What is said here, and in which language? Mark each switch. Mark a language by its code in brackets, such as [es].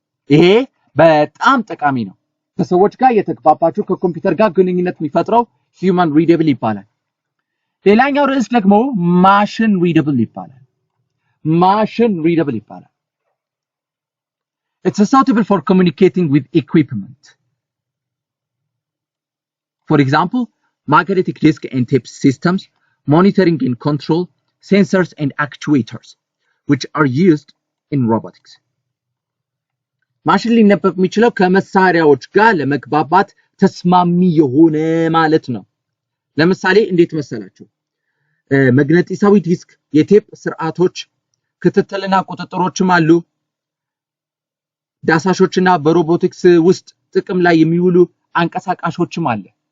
[am] ይሄ በጣም ጠቃሚ ነው። ከሰዎች ጋር የተግባባችሁ ከኮምፒውተር ጋር ግንኙነት የሚፈጥረው human readable ይባላል። ሌላኛው ርዕስ ደግሞ machine readable ይባላል። Machine readable ይባላል። [en] It's suitable for communicating with equipment. For example, magnetic disk and tape systems, monitoring and control, sensors and actuators, which are used in robotics. [am] ማሽን ሊነበብ የሚችለው ከመሳሪያዎች ጋር ለመግባባት ተስማሚ የሆነ ማለት ነው። ለምሳሌ እንዴት መሰላችሁ? መግነጢሳዊ ዲስክ የቴፕ ስርዓቶች ክትትልና ቁጥጥሮችም አሉ ዳሳሾችና በሮቦቲክስ ውስጥ ጥቅም ላይ የሚውሉ አንቀሳቃሾችም አለ